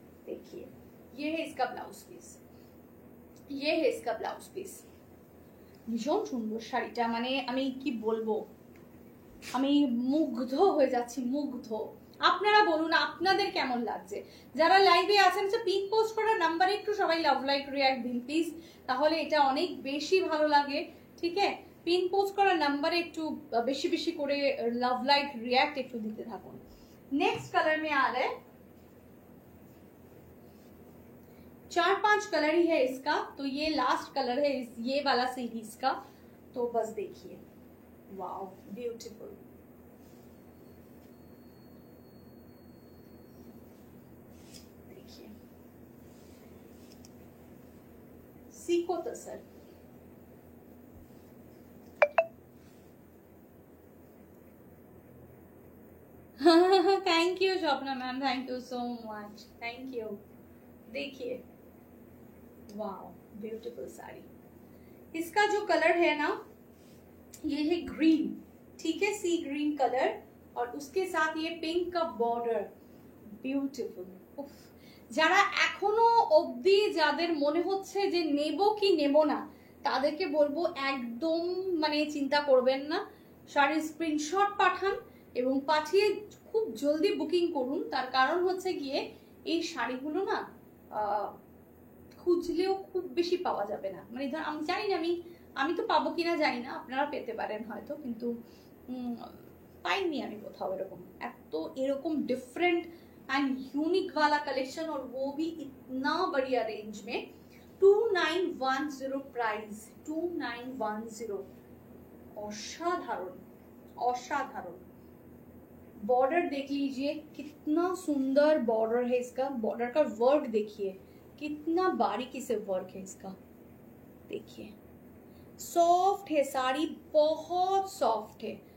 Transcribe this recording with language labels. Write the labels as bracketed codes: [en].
[hi] देखिए ये है इसका ब्लाउज पीस, [bn] ये है इसका ब्लाउज पीस, ভীষণ সুন্দর শাড়িটা, মানে আমি কি বলবো, আমি মুগ্ধ হয়ে যাচ্ছি, মুগ্ধ। আপনারা বলুন আপনাদের কেমন লাগছে, যারা লাইভে আছেন পিন পোস্ট করার নাম্বারে একটু সবাই লাভ লাইক রিয়াক্ট দিন প্লিজ, তাহলে এটা অনেক বেশি ভালো লাগে, ঠিক আছে। পিন পোস্ট করার নাম্বারে একটু বেশি বেশি করে লাভ লাইক রিয়াক্ট একটু দিতে থাকুন। [hi] नेक्स्ट कलर में आ रहा है, 4-5 कलर ही है इसका, तो ये लास्ट कलर है ये वाला सीरीज का, तो बस देखिए वाओ ब्यूटीफुल। देखिए Seiko tasar, thank you Swapna ma'am, thank you so much, thank you. देखिए वाओ ब्यूटीफुल साड़ी, इसका जो कलर है ना ये है ग्रीन, ठीक है, सी ग्रीन कलर, और उसके साथ ये पिंक का बॉर्डर, ब्यूटीफुल। [bn] যারা এখনো অবধি যাদের মনে হচ্ছে যে নেব কি নেব না, তাদেরকে বলবো একদম মানে চিন্তা করবেন না, শাড়ির স্ক্রিনশট পাঠান এবং পাঠিয়ে খুব জলদি বুকিং করুন। তার কারণ হচ্ছে গিয়ে এই শাড়িগুলো না খুঁজলেও খুব বেশি পাওয়া যাবে না, মানে ধর আমি জানি না, আমি তো পাবো কিনা জানি না, আপনারা পেতে পারেন হয়তো, কিন্তু पाइनी আমি কোথাও এরকম এত এরকম [hi] डिफरेंट एंड यूनिक वाला कलेक्शन और वो भी इतना बढ़िया रेंज में 2910 प्राइस 2910 असाधारण असाधारण बॉर्डर देख लीजिए कितना सुंदर बॉर्डर है इसका बॉर्डर का वर्क देखिए कितना बारीकी से वर्क है इसका देखिए सॉफ्ट है साड़ी बहुत सॉफ्ट है